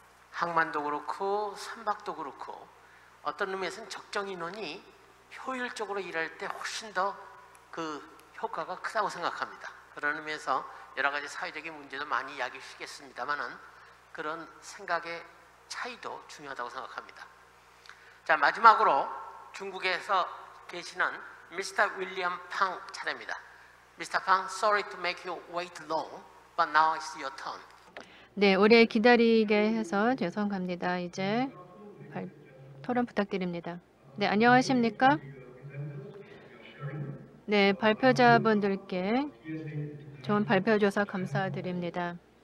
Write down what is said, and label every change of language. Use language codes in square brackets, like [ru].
[ko] 항만도 그렇고 선박도 그렇고 어떤 의미에서는 적정 인원이 효율적으로 일할 때 훨씬 더 그 효과가 크다고 생각합니다. 그런 의미에서 여러 가지 사회적인 문제도 많이 이야기하시겠습니다만은 그런 생각의 차이도 중요하다고 생각합니다. 자, 마지막으로 중국에서 계시는 미스터 윌리엄 팡 차례입니다. 미스터 팡, [en] sorry to make you wait long, but now it's your turn. [ko] 네, 오래 기다리게 해서 죄송합니다. 이제 토론 부탁드립니다. 네, 안녕하십니까? 네, 발표자분들께 좋은 발표 줘서 감사드립니다.